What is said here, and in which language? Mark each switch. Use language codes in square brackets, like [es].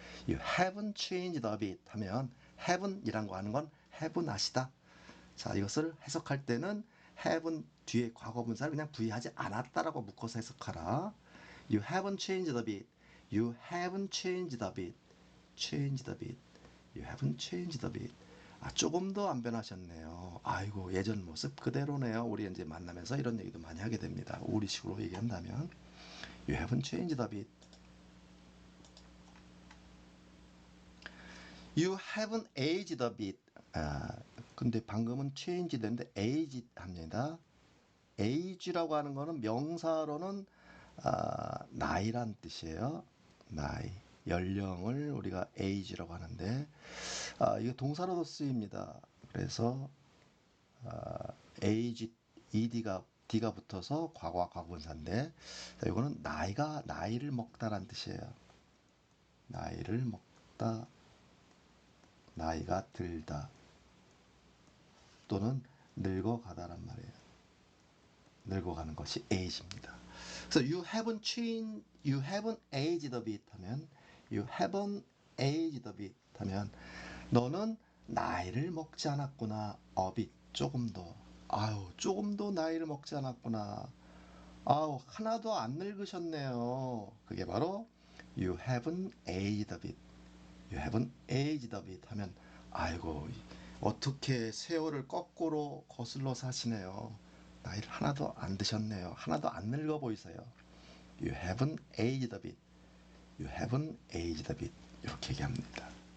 [en] You haven't changed a bit [ko] 하면 haven'이란 거 하는 건 have not이다. 자, 이것을 해석할 때는 have'n 뒤에 과거분사를 그냥 부의하지 않았다라고 묶어서 해석하라. [en] You haven't changed a bit. You haven't changed a bit. Changed a bit. You haven't changed a bit. [ko] 아, 조금도 안 변하셨네요. 아이고, 예전 모습 그대로네요. 우리 이제 만나면서 이런 얘기도 많이 하게 됩니다. 우리식으로 얘기한다면 [en] You haven't changed a bit. You haven't aged a bit. [ko] 아, 근데 방금은 change 됐는데 age 합니다. age라고 하는 거는 명사로는 나이란 뜻이에요. 나이, 연령을 우리가 age라고 하는데 이게 동사로도 쓰입니다. 그래서 age, d가 붙어서 과거와 과거분사인데 이거는 나이를 먹다란 뜻이에요. 나이를 먹다, 나이가 들다 또는 늙어가다란 말이에요. 늙어가는 것이 age입니다. 그래서 [en] you haven't aged a bit [ko] 하면 you haven't aged a bit 하면 너는 나이를 먹지 않았구나. a bit 조금도. 아유, 조금도 나이를 먹지 않았구나. 아우, 하나도 안 늙으셨네요. 그게 바로 [en] you haven't aged a bit. You haven't aged a bit [ko] 하면 아이고, 어떻게 세월을 거꾸로 거슬러 사시네요. 나이를 하나도 안 드셨네요. 하나도 안 늙어 보이세요. [en] You haven't aged a bit. You haven't aged a bit. [ko] 이렇게 얘기합니다.